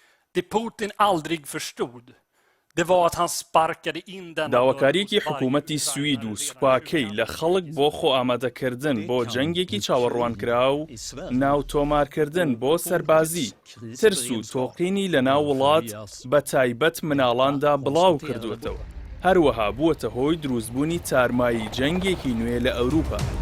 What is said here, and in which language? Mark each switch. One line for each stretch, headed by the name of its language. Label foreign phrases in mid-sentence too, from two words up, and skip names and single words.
Swedish: Det Putin aldrig förstod, det var att han sparkade in denna
Central Kurdish: داواکاریکی حکوومەتی سوید و سوپاکەی لە خەڵک بۆ خۆ ئامادەکردن بۆ جەنگێکی چاوەڕوانکرا و ناوتۆمارکردن بۆ سەربازی ترس و تۆقینی لە ناو وڵات بە تایبەت مناڵاندا بڵاو کردوێتەوە. هەروەها بووەتە هۆی دروستبوونی تارمایی جەنگێکی نوێ لە ئەوروپا.